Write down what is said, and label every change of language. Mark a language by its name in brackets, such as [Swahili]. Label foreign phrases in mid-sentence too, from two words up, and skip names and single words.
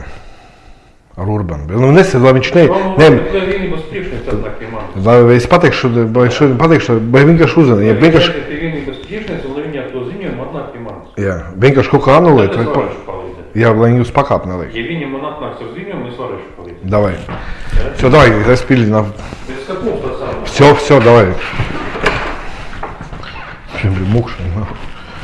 [Latvian] Ar Urbanu. Nu, nesēd, lai viņš Lai vienības priekšnieks atnāk pie manis. Lai es pateikšu, vai vienkārši uzzina. Ja vienkārši... Pie vienības priekšnieks, un lai viņi ar to ziņojumu atnāk pie manis. Jā, vienkārši kaut kā anulēt. Tad es varēšu palīdzēt. Jā, lai jūs pakāp neliek. Ja viņi man atnāks ar ziņojumu, es varēšu palīdzēt. [Russian] Davai. Все, давай, распили. [Latvian] Es skatos tā sākumā. [Russian] Все, давай. Блин, мух, что ли, нахуй.